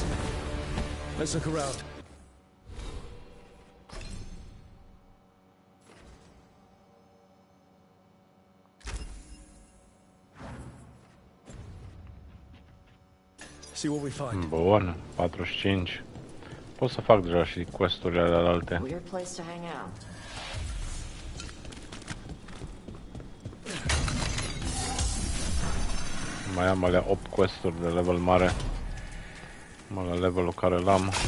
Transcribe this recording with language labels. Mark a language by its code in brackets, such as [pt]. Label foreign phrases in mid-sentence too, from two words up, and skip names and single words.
[en] Let's look around. See what we find. [ro] Bun, 45. Pot să fac deja și quest-urile alte. [en] Weird place to hang out. [ro] Mai am alea 8 quest-uri de level mare. Mă la levelul care l-am.